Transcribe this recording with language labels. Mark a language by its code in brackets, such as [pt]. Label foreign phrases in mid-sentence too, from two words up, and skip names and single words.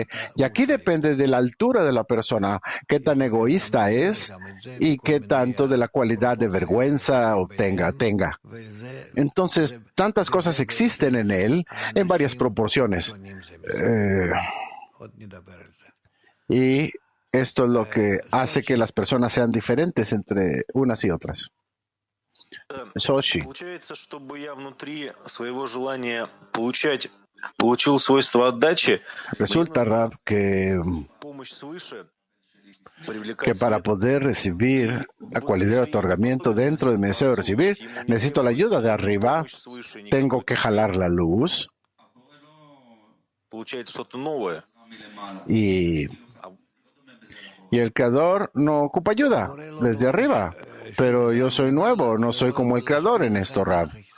[es] Y aquí depende de la altura de la persona, qué tan egoísta es y qué tanto de la cualidad de vergüenza tenga. Entonces, tantas cosas existen en él en varias proporciones. Y esto es lo que hace que las personas sean diferentes entre unas y otras. Sochi. [ru] Получается, чтобы я внутри своего желания получать получил свойство отдачи. [es] Resulta, Rav, que para poder recibir la cualidad de otorgamiento dentro de mi deseo de recibir, necesito la ayuda de arriba, tengo que jalar la luz y el Creador no ocupa ayuda desde arriba, pero yo soy nuevo, no soy como el Creador en esto, Rav.